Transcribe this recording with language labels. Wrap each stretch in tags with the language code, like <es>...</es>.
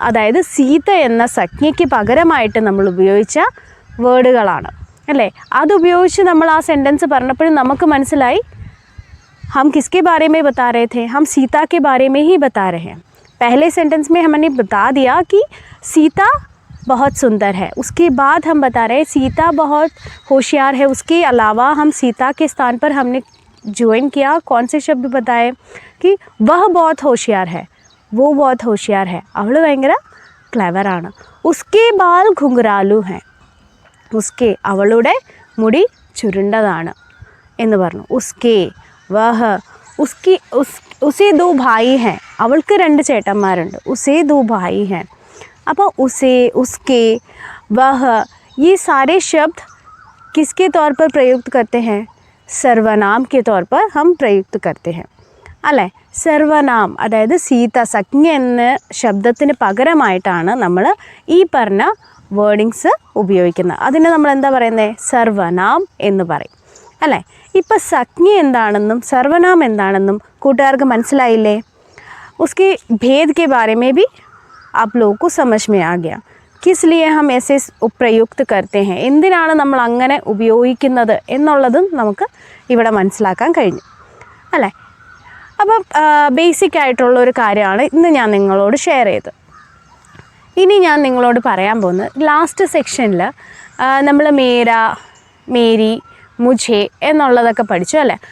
<ml>അതായത് സീത എന്ന സംജ്ഞയ്ക്ക് പകരമായിട്ട് നമ്മൾ ഉപയോഗിച്ച വേർഡുകളാണ് അല്ലേ. അതുപയോഗിച്ച് നമ്മൾ ആ സെൻറ്റൻസ് പറഞ്ഞപ്പോഴും നമുക്ക് മനസ്സിലായി</ml> <hi>हम किसके बारे में बता रहे थे, हम सीता के बारे में ही बता रहे हैं. पहले सेंटेंस में हमने बता दिया कि सीता बहुत सुंदर है, उसके बाद हम बता रहे हैं सीता बहुत होशियार है. उसके अलावा हम सीता के स्थान पर हमने ज्वाइन किया कौन से शब्द बताए कि वह बहुत होशियार है, वो बहुत होशियार है,</hi> <ml>അവൾ ഭയങ്കര ക്ലെവറാണ്.</ml> <hi>ഉസ്കെ ബാൽ ഘുംഘരാലു ഹെ, ഉസ്കെ</hi> <ml>അവളുടെ മുടി ചുരുണ്ടതാണ് എന്ന് പറഞ്ഞു.</ml> <hi>ഉസ്കെ, वह, उसकी उसे 2 भाई हैं,</hi> <ml>അവൾക്ക് 2 ചേട്ടന്മാരുണ്ട്.</ml> <hi>ഉസേ 2 भाई हैं. അപ്പോൾ उसे, उसके, वह, ये सारे शब्द किसके तौर पर प्रयुक्त करते हैं? सर्वनाम के तौर पर हम प्रयुक्त करते हैं അല്ലേ?</hi> <ml>സർവനാം അതായത് സീത സജ്ഞ എന്ന ശബ്ദത്തിന് പകരമായിട്ടാണ് നമ്മൾ ഈ പറഞ്ഞ വേർഡിങ്സ് ഉപയോഗിക്കുന്നത്. അതിനെ നമ്മൾ എന്താ പറയുന്നത്? സർവനാം എന്ന് പറയും അല്ലേ? ഇപ്പോൾ സജ്ഞ എന്താണെന്നും സർവനാം എന്താണെന്നും കൂട്ടുകാർക്ക് മനസ്സിലായില്ലേ?</ml> <hi>उसके भेद के बारे में भी आप लोगों को समझ में आ गया. किस लिए हम ऐसे प्रयुक्त करते हैं,</hi> <ml>എന്തിനാണ് നമ്മൾ അങ്ങനെ ഉപയോഗിക്കുന്നത് എന്നുള്ളതും നമുക്ക് ഇവിടെ മനസ്സിലാക്കാൻ കഴിഞ്ഞു അല്ലേ? അപ്പം ബേസിക് ആയിട്ടുള്ളൊരു കാര്യമാണ് ഇന്ന് ഞാൻ നിങ്ങളോട് ഷെയർ ചെയ്തത്. ഇനി ഞാൻ നിങ്ങളോട് പറയാൻ പോകുന്നത് ലാസ്റ്റ് സെക്ഷനിൽ നമ്മൾ മേര, മേരി, മുझे എന്നുള്ളതൊക്കെ പഠിച്ചു അല്ലേ?</ml>